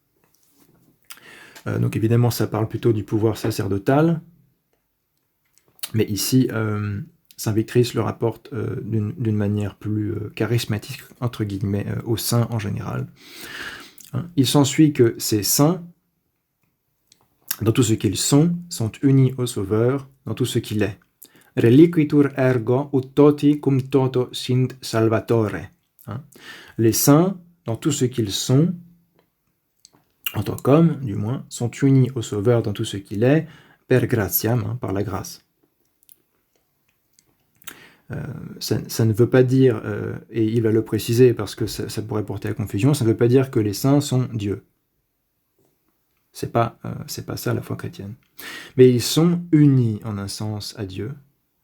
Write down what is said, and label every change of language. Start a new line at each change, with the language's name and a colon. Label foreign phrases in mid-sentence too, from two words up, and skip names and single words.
French: Donc évidemment, ça parle plutôt du pouvoir sacerdotal, mais ici, saint Victrice le rapporte d'une manière plus charismatique, entre guillemets, aux saints en général. Il s'ensuit que ces saints, dans tout ce qu'ils sont unis au Sauveur, dans tout ce qu'il est.
Latin: Reliquitur ergo ut toti cum toto sint salvatore.
French: Les saints, dans tout ce qu'ils sont, en tant qu'hommes, du moins, sont unis au Sauveur dans tout ce qu'il est,
Latin: per gratiam,
French: par la grâce. Ça ne veut pas dire, et il va le préciser parce que ça pourrait porter à confusion, ça ne veut pas dire que les saints sont Dieu. C'est pas ça la foi chrétienne. Mais ils sont unis en un sens à Dieu.